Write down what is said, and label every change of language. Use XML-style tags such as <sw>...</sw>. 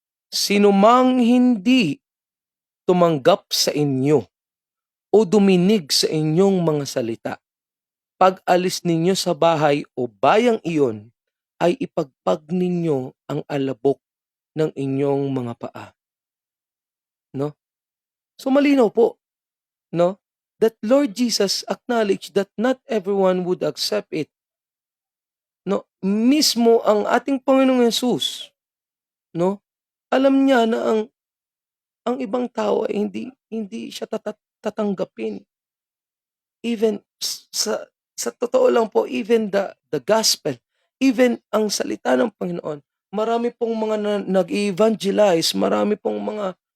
<tl>Sino mang hindi tumanggap sa inyo o duminig sa inyong mga salita, pag-alis ninyo sa bahay o bayang iyon, ay ipagpag ninyo ang alabok ng inyong mga paa. No? So malinaw po, no?</tl> <en>That Lord Jesus acknowledged that not everyone would accept it.</en> <tl>No? Mismo ang ating Panginoong Hesus, no? Alam niya na ang ibang tao ay hindi siya tatanggapin. Even sa totoo lang po,</tl> <en>even the gospel,</en> <tl>even ang salita ng Panginoon, marami pong mga nag-evangelize, marami pong mga</tl>